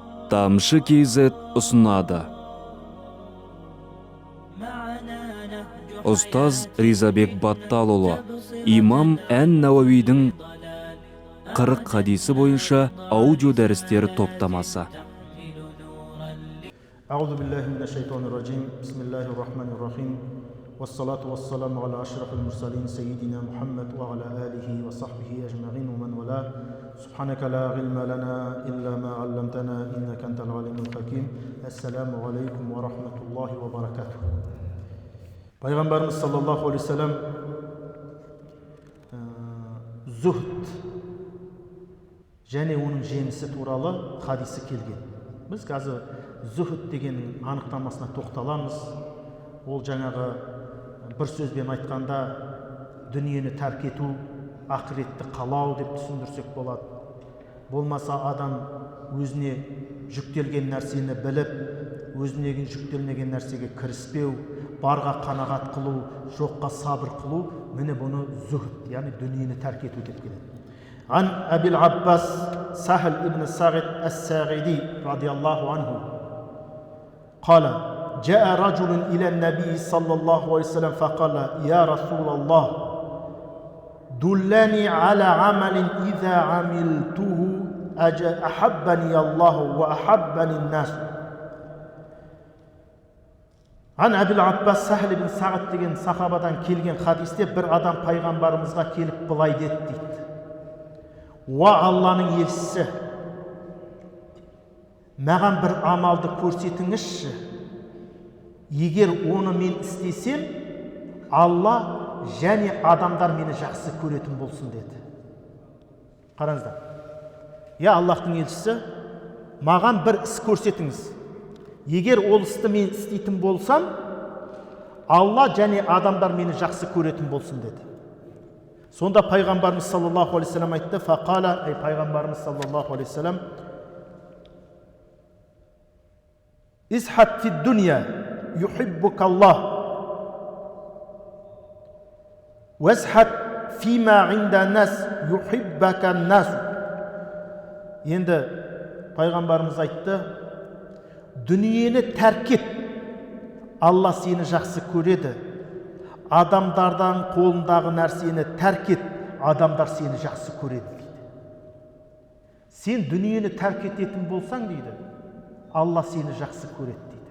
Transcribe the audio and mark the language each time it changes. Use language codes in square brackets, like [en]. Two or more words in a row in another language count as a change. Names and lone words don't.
[kk] Тамшы KZ ұсынады. Ұстаз Ризабек Батталұлы, имам Ән-Науауидің 40 хадисі бойынша аудио дәрістер топтамасы. [ar] أعوذ بالله من الشيطان الرجيم بسم الله الرحمن الرحيم والصلاة والسلام على أشرف المرسلين سيدنا محمد وعلى آله وصحبه أجمعين ومن والاه سبحانك لا علم لنا إلا ما علمتنا إنك أنت العليم الحكيم السلام عليكم ورحمة الله وبركاته. [kk] Пайғамбарымыз [ar] صلى الله عليه وسلم [kk] зүхд және оның жемісі туралы хадисі келген. Біз қазір зүхд дегеннің анықтамасына тоқталамыз. Ол жаңағы бір сөзбен айтқанда дүниені тәрк ету, ақыретті қалау деп түсіндірсек болады. Болмаса адам өзіне жүктелген нәрсені біліп, өзіне жүктелмеген нәрсеге кіріспеу, барға қанағат қылу, жоққа сабыр қылу, міне бұны зүхд, яғни дүниені тәрк ету деп келеді. [ar] عن أبي العباس سهل بن سعد الساعدي رضي الله عنه قال جاء رجل إلى النبي صلى الله عليه وسلم فقال يا رسول الله دلني على عمل إذا عملته أحبني الله وأحبني الناس. [kk] Ан Абил Аббас Сахл ибн Сағид деген сахабадан келген хадисте бір адам пайғамбарымызға келіп былай деді дейді: уа Алланың елшісі, маған бір амалды көрсетіңізші. Егер оны мен істесем, Алла және адамдар мені жақсы көретін болсын деді. Қараңыздар. Аллахтың елшісі, маған бір іс көрсетіңіз. Егер ол істі мен істейтін болсам, Алла және адамдар мені жақсы көретін болсын деді. Сонда пайғамбарымыз [ar] صلى الله عليه وسلم айтты: فقال, пайғамбарымыз صلى الله عليه وسلم ازهد في الدنيا يحبك الله وازهد فيما عند الناس يحبك الناس. [kk] Енді пайғамбарымыз айтты: дүниені тәрк ет, Алла сені жақсы көреді. Адамдардан қолындағы нәрсені тәрк ет, адамдар сені жақсы көреді дейді. Сен дүниені тәрк ететін болсаң дейді, Алла сені жақсы көреді дейді.